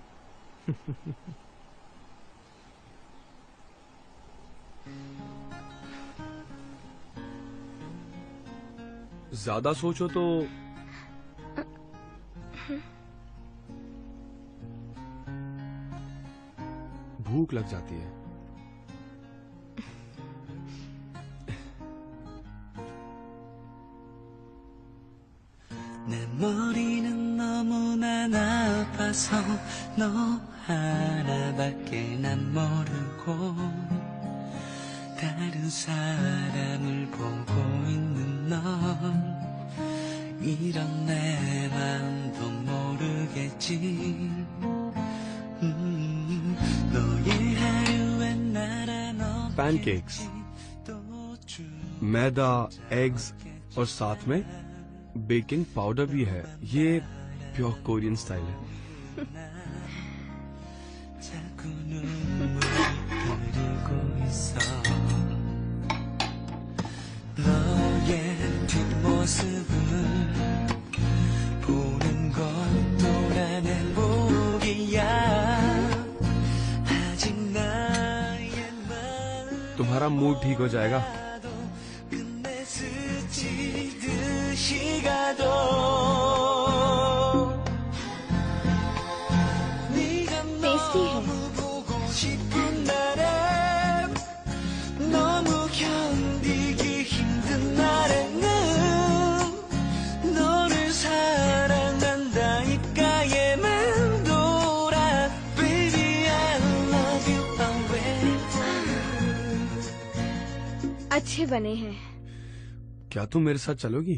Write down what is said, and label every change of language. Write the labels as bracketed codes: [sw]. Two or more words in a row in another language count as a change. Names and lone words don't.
[hi] ज्यादा सोचो तो भूख लग जाती है। [ko] 내 머리는 너무나 나빠서 너 하나밖에 난 모르고 다른 사람을 보고 있는 넌 이런 내 마음도 모르겠지. 너의 하루엔 나란 [hi] पैनकेक्स, मैदा, एग्स और साथ में [en] baking powder [hi] भी है। ये [en] pure Korean style [hi] है। [ko] 자꾸 눈물을 흐르고 있어. 너의 뒷모습을 보는 것도 난 행복이야. 아직 나의 마음 [hi] तुम्हारा मूड ठीक हो जाएगा। [ko] 끝내 스치듯이 가도 네가 [hi] टेस्टी है। [ko] 너무 보고 싶은 날엔 너무 견디기 힘든 날에는 너를 사랑한다니까 얘만 돌아 [en] Baby I love you always. [hi] अच्छे बने हैं। क्या तुम मेरे साथ चलोगी?